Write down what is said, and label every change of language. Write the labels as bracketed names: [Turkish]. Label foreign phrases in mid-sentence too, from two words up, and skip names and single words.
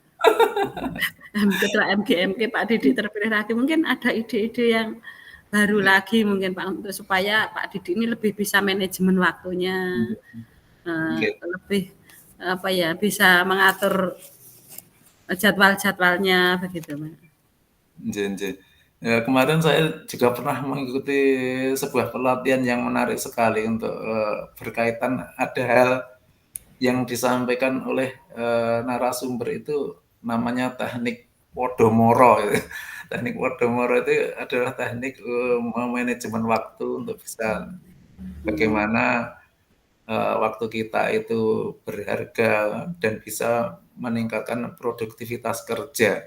[Indonesian] Ketua MGMK Pak Didik terpilih lagi, mungkin ada ide-ide yang baru lagi mungkin Pak, untuk supaya Pak Didik ini lebih bisa manajemen waktunya, lebih bisa mengatur jadwal-jadwalnya begitu, Pak. [Javanese] Nggih, nggih. [Indonesian] Kemarin saya juga pernah mengikuti sebuah pelatihan yang menarik sekali untuk, berkaitan ada hal yang disampaikan oleh, narasumber itu namanya teknik Podomoro gitu. Teknik Podomoro itu adalah teknik, memanajemen waktu untuk bisa bagaimana, waktu kita itu berharga dan bisa meningkatkan produktivitas kerja.